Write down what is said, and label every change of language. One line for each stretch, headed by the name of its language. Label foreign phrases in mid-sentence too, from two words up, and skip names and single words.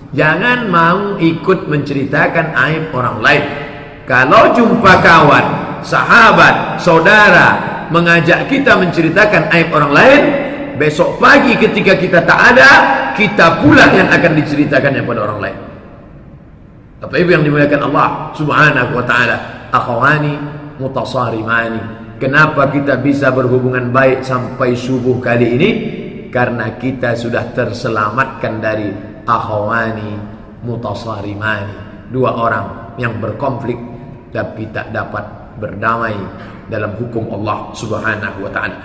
Malay: Jangan mau ikut menceritakan aib orang lain. Kalau jumpa kawan, sahabat, saudara mengajak kita menceritakan aib orang lain, besok pagi ketika kita tak ada, kita pula yang akan diceritakannya pada orang lain. Apa itu yang dimuliakan Allah
Arabic: سبحانه وتعالى? أخوان متصارمان.
Malay: Kenapa kita bisa berhubungan baik sampai subuh kali ini? Karena kita sudah terselamatkan dari
Arabic: أخوان متصارمان,
Malay: dua orang yang berkonflik tapi tak dapat berdamai dalam hukum Allah
Arabic: سبحانه وتعالى.